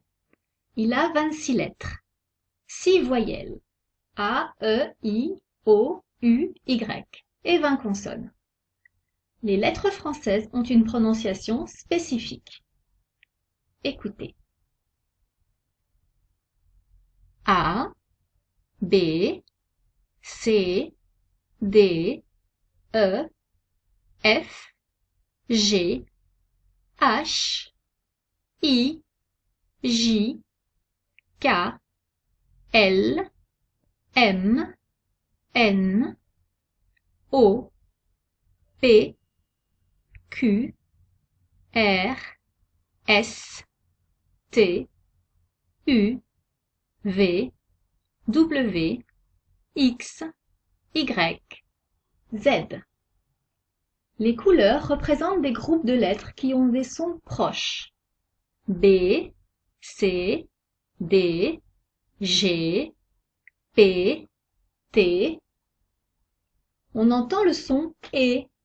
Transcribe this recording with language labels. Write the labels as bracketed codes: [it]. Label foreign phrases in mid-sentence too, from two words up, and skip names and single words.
[fr] Il a 26 lettres, 6 voyelles, A, E, I, O, U, Y, et 20 consonnes. Les lettres françaises ont une prononciation spécifique. Écoutez. A, B, C, D, E, F, G, H, I, J, K, L, M, N, O, P, Q, R, S, T, U, V, W, X, Y, Z. Les couleurs représentent des groupes de lettres qui ont des sons proches. B, C, D, G, P, T. On entend le son E.